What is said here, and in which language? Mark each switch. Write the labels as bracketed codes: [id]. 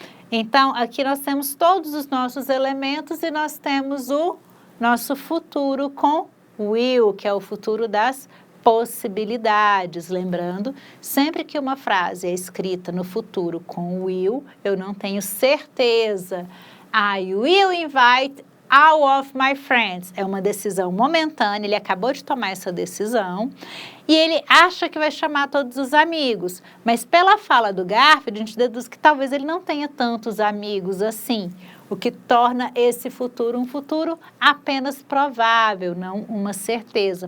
[pt] Então, aqui nós temos todos os nossos elementos e nós temos o nosso futuro com will, que é o futuro das possibilidades. Lembrando, sempre que uma frase é escrita no futuro com will, eu não tenho certeza. [en] I will invite all of my friends. [pt] É uma decisão momentânea, ele acabou de tomar essa decisão e ele acha que vai chamar todos os amigos. Mas pela fala do Garfield, a gente deduz que talvez ele não tenha tantos amigos assim, o que torna esse futuro um futuro apenas provável, não uma certeza.